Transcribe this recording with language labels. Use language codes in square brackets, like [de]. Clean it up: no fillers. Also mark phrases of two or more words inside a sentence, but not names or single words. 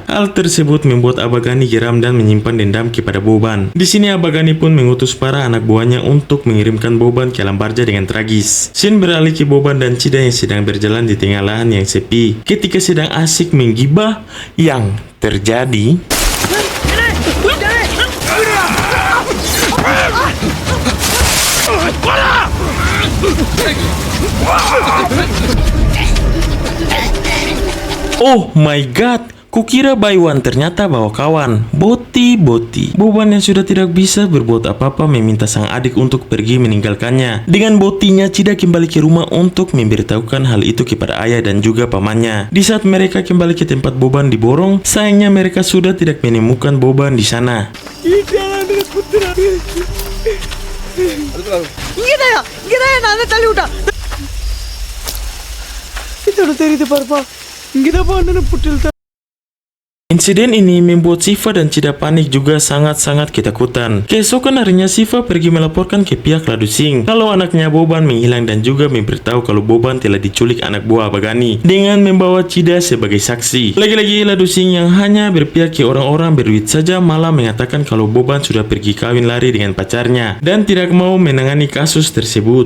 [id] Hal tersebut membuat Abagani geram dan menyimpan dendam kepada Boban. Di sini Abagani pun mengutus para anak buahnya untuk mengirimkan Boban ke alam barja dengan tragis. Scene beralih ke Boban dan Cida yang sedang berjalan di tengah lahan yang sepi. Ketika sedang asik menggibah, yang terjadi [en] oh my god, [id] kukira Baywan, ternyata bawa kawan. Boti. Boban yang sudah tidak bisa berbuat apa-apa meminta sang adik untuk pergi meninggalkannya. Dengan botinya, Cida kembali ke rumah untuk memberitahukan hal itu kepada ayah dan juga pamannya. Di saat mereka kembali ke tempat Boban diborong, sayangnya mereka sudah tidak menemukan Boban di sana. [ta] நானே தள்ளி விட்டான் இதோட தெரியுது பாருப்பா இங்கதான் அண்ணனை புட்டில். [id] Insiden ini membuat Siva dan Cida panik juga sangat-sangat ketakutan. Keesokan harinya Siva pergi melaporkan ke pihak Ladu Singh kalau anaknya Boban menghilang dan juga memberitahu kalau Boban telah diculik anak buah Abagani dengan membawa Cida sebagai saksi. Lagi-lagi Ladu Singh yang hanya berpihak ke orang-orang berduit saja malah mengatakan kalau Boban sudah pergi kawin lari dengan pacarnya dan tidak mau menangani kasus tersebut.